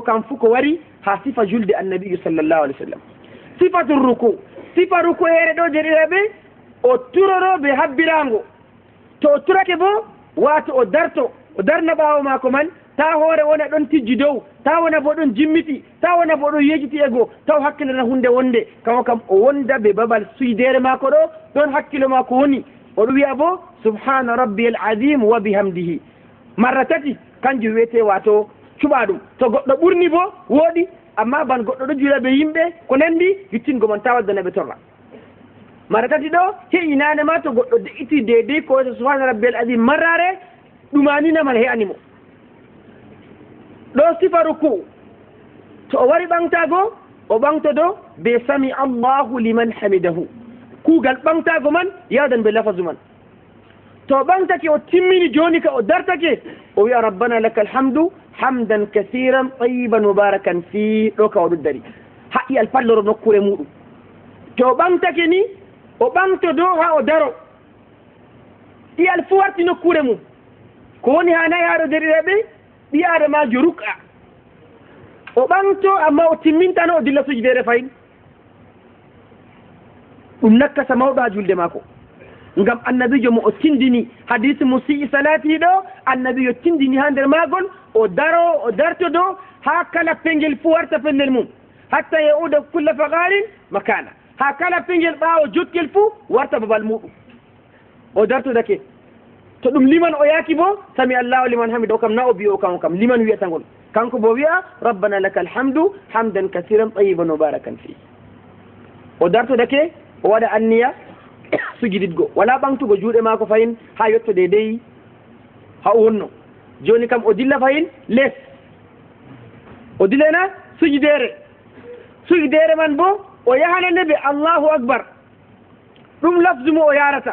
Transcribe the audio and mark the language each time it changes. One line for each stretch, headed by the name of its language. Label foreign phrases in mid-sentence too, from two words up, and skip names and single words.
Fula: kam fuu ko wari ha sifa julde annabijo
Arabic: صلى الله عليه وسلم صفة الركوع
Fula: sifa ruku ere ɗo jeɗiraɓe o turoroɓe habbirango to o turake bo wato o darna ɓaawo maako man ta hoore wona ɗon tijji dow, ta wona bo ɗon jimmiti, ta wona bo ɗon yejiti ego, taw hakkilana hunde wonde, kanko kam o wonda ɓe babal suydere maako ɗo, ɗon hakkilo maako woni. oɗo wiya bo
Arabic: سبحان ربي العظيم وبحمده
Fula: marra tati, kanjum wiyete wato cuɓaɗum. to goɗɗo ɓurni bo woɗi, amma ban goɗɗo ɗo juula ɓe yimɓe ko nandi yittingo mon ta waddana ɓe torra. mara tati ɗo heƴinane ma to goɗɗo de'iti deydey ko wiyete
Arabic: سبحان ربي العظيم
Fula: marrare ɗumaninaman he'animo. ɗo sifa ruku, to o wari ɓamtago o ɓamtodo be
Arabic: سمع الله لمن حمده,
Fula: kuugal ɓamtago man yawdan be lafazu man. to o ɓamtake o timmini joni ka o dartake o wiya
Arabic: ربنا لك الحمد حمدا كثيرا طيبا مباركا في,
Fula: ɗo ka oɗo dari ha iyal palloro nokkure muɗum. to o ɓamtake ni o ɓamtodo ha o daro, iyal fu warti nokkure mum, ko woni ha nayi haɗo deriraɓe ɓi adamajo ruk'a. o ɓamto amma o timmintano o dilla sujudere fayin, ɗum nakkasa mawɗo ha julde maako. ngam annabijo mo o tindini hadise mo
Arabic: سيء صلاته
Fula: ɗo, annabijo tindini ha nder magol o daro o dartodo ha kala pengel fu warta pellel mum, hatta
Arabic: يعود كل فقار مكانه,
Fula: ha kala pengel ɓaawo jotkel fu warta babal muɗum o dartodake. to ɗum liman o yaaki bo
Arabic: سمع الله لمن حمد,
Fula: o kam na o biyo o kanko kam liman wiyatagol, kanko bo wiya
Arabic: ربنا لك الحمد حمدا كثيرا طيبا مباركا في.
Fula: o dartodake o waɗa anniya sujuditgo, wala ɓamtugo juuɗe maako fayin ha yetto deydey ha o wonno. joni kam o dilla fayin les, o dilena sujudere, sujudere man bo o yahanande ɓe
Arabic: الله أكبر,
Fula: ɗum lafdu mo o yarata.